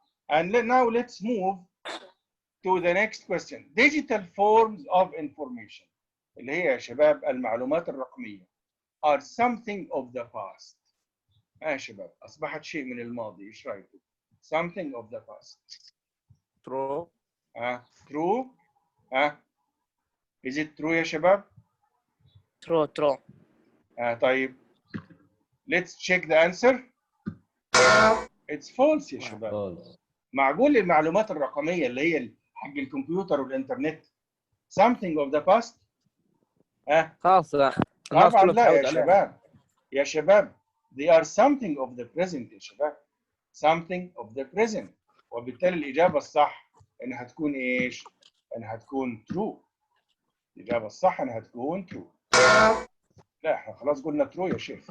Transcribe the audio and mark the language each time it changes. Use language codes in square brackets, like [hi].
[en] And now let's move to the next question. Digital forms of information [ar] اللي هي يا شباب المعلومات الرقمية [en] are something of the past. [ar] يا شباب أصبحت شيء من الماضي. إيش رأيكم؟ [en] Something of the past. True. True. Is it true [ar] يا شباب؟ [en] True. [ar] طيب. [en] Let's check the answer. It's false [ar] يا شباب. معقول المعلومات الرقمية اللي هي حق الكمبيوتر والإنترنت [en] something of the past؟ [ar] خلاص طبعا لا يا شباب. يا شباب [en] they are something of the present يا شباب. something of the present. [ar] وبالتالي الإجابة الصح إنها تكون إيش؟ إنها تكون true. الإجابة الصح إنها تكون true. لا احنا خلاص قلنا true يا شيخ.